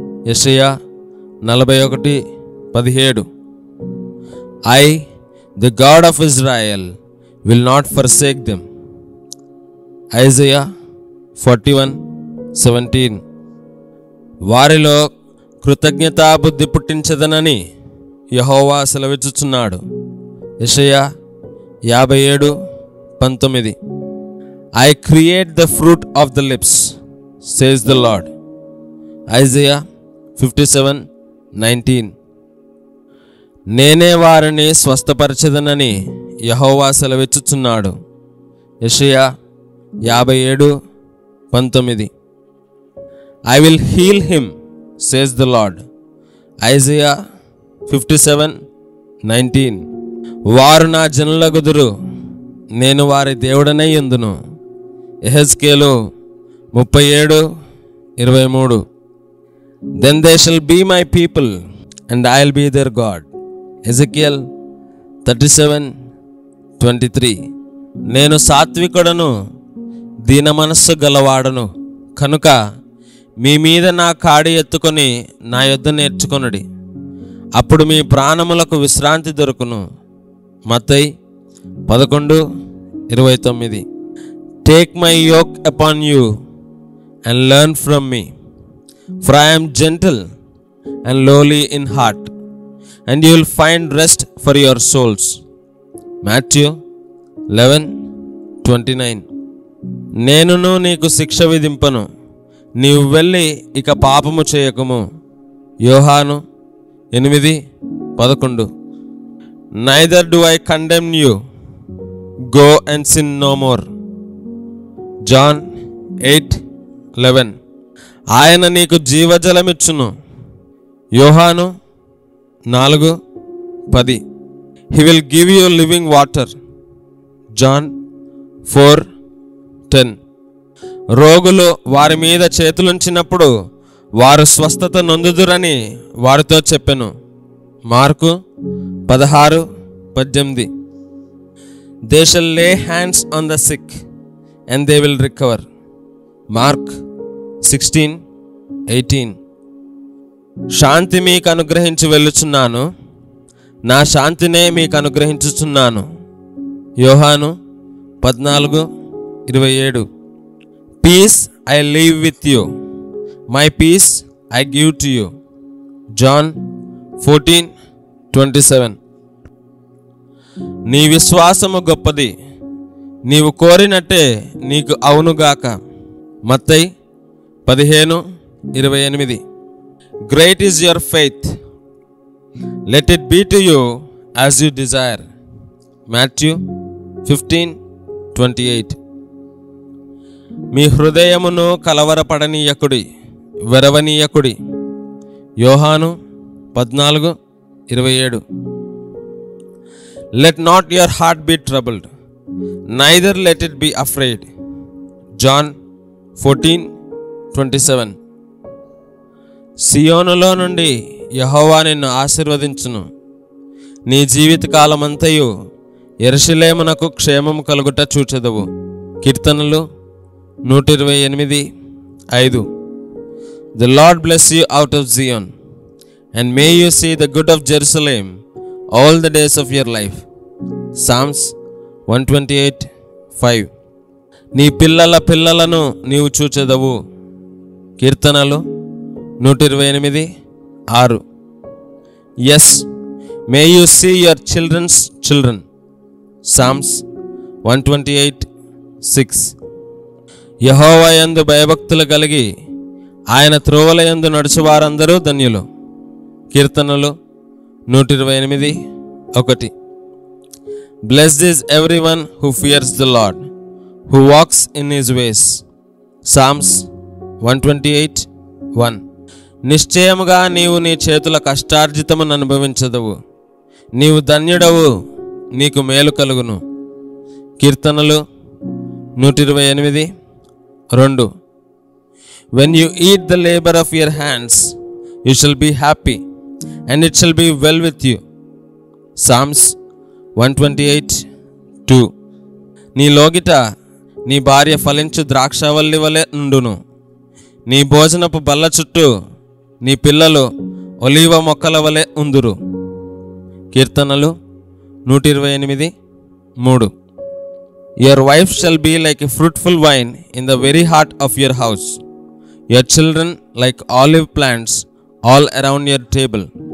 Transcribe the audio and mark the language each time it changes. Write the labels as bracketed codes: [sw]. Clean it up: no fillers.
[en] యెషయా 41:17. I, the God of Israel, will not forsake them. [te] Isaiah 41:17. వారిలో కృతజ్ఞతాబుద్ధి పుట్టించదనని యెహోవా సెలవిచ్చుచున్నాడు. యెషయా 57:19. [en] I create the fruit of the lips, says the Lord. Isaiah 57:19. [te] నేనే వారిని స్వస్థపరచదనని యెహోవా సెలవిచ్చుచున్నాడు. యెషయా 57:19. [en] I will heal him, says the Lord. Isaiah 57:19. [te] వారు నా జనులగుదురు, నేను వారి దేవుడనై యుందును. యెహెజ్కేలు 37:23. [en] Then they shall be my people and I'll be their God. Ezekiel 37:23. [te] నేను సాత్వికుడను, దీన మనస్సు గలవాడను కనుక మీ మీద నా కాడి ఎత్తుకొని నా యొద్ద నేర్చుకొనుడి, అప్పుడు మీ ప్రాణములకు విశ్రాంతి దొరుకును. మత్తయి 11:29. [en] Take my yoke upon you and learn from me, for I am gentle and lowly in heart, and you will find rest for your souls. Matthew 11:29. [te] నేనును నీకు శిక్ష విధింపను, నీవు వెళ్ళి ఇక పాపము చేయకుము. యోహాను 8:11. [en] Neither do I condemn you, go and sin no more. John 8:11. [te] ఆయన నీకు జీవజలమిచ్చును. యోహాను 4:10. [en] He will give you living water. John 4:10. [te] రోగులు వారి మీద చేతులుంచినప్పుడు వారు స్వస్థత నొందుదురని వారితో చెప్పెను. Mark 16:18. [en] They shall lay hands on the sick and they will recover. Mark 16:18. [te] శాంతి మీకు అనుగ్రహించి వెళ్ళుచున్నాను, నా శాంతినే మీకు అనుగ్రహించుచున్నాను. యోహాను 14:27. [en] Peace I leave with you, my peace I give to you. John 14:27. [te] నీ విశ్వాసము గొప్పది, నీవు కోరినట్టే నీకు అవునుగాక. మత్తయి 15:28. [en] Great is your faith, let it be to you as you desire. Matthew 15:28. [te] మీ హృదయమును కలవరపడనీయకుడి, వెరవనీయకుడి. యోహాను 14:27. [en] Let not your heart be troubled, neither let it be afraid. John 14:27. [te] సియోనులో నుండి యెహోవా నిన్ను ఆశీర్వదించును, నీ జీవితకాలమంతయు యెరూషలేమునకు క్షేమము కలుగుట చూచెదవు. కీర్తనలు 128:5. [en] The Lord bless you out of Zion, and may you see the good of Jerusalem all the days of your life. Psalms 128:5. [te] నీ పిల్లల పిల్లలను నీవు చూచెదవు. కీర్తనలు 128:6. [en] Yes, may you see your children's children. Psalms 128 6. [te] యెహోవా యందు భయభక్తులు కలిగి ఆయన త్రోవల యందు నడుచువారందరూ ధన్యులు. కీర్తనలు 128, 1. [en] Blessed is everyone who fears the Lord, who walks in his ways. Psalms 128, 1. [te] నిశ్చయముగా నీవు నీ చేతుల కష్టార్జితమును అనుభవించదవు, నీవు ధన్యుడవు, నీకు మేలు కలుగును. కీర్తనలు 128, 2. [en] When you eat the labor of your hands, you shall be happy, and it shall be well with you. Psalms 128, 2. [te] నీ లోగిట నీ భార్య ఫలించు ద్రాక్షవల్లి వలె ఉండును, నీ భోజనపు బల్ల చుట్టూ నీ పిల్లలు ఒలీవ మొక్కల వలె ఉందురు. కీర్తనలు 128, 3. [en] Your wife shall be like a fruitful vine in the very heart of your house, your children like olive plants all around your table.